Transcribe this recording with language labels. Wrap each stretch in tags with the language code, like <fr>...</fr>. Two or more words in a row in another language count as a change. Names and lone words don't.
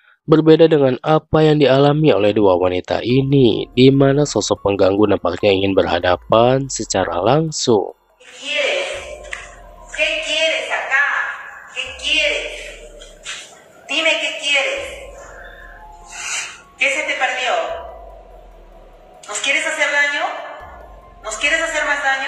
<id>Berbeda dengan apa yang dialami oleh dua wanita ini, di mana sosok pengganggu nampaknya ingin berhadapan secara langsung.</id> <es>¿Qué quieres acá? ¿Qué quieres? Dime qué quieres. ¿Qué se te perdió? ¿Nos quieres hacer daño? ¿Nos quieres hacer más daño?</es>